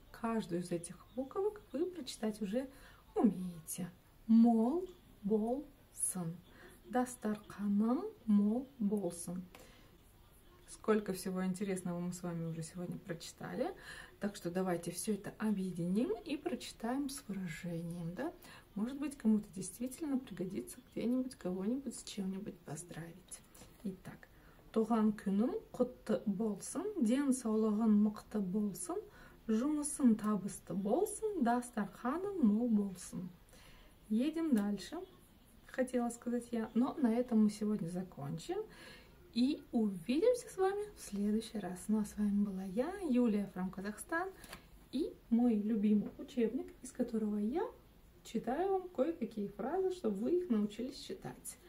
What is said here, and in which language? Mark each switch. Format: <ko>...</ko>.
<ru>Каждую из этих буквок вы прочитать уже умеете.</ru> <kk>Мол болсын. Дастарқаның мол болсын.</kk> <ru>Сколько всего интересного мы с вами уже сегодня прочитали. Так что давайте все это объединим и прочитаем с выражением. Да? Может быть, кому-то действительно пригодится где-нибудь кого-нибудь с чем-нибудь поздравить. Итак.</ru> <kk>Туған күнің құтты болсын, ден саулығын мықты болсын, Жұмысың табысты болсын, дастарханың мол болсын.</kk> <ru>Едем дальше, хотела сказать я, но на этом мы сегодня закончим. И увидимся с вами в следующий раз. Ну а с вами была я, Юлия from Казахстан, и мой любимый учебник, из которого я читаю вам кое-какие фразы, чтобы вы их научились читать.</ru>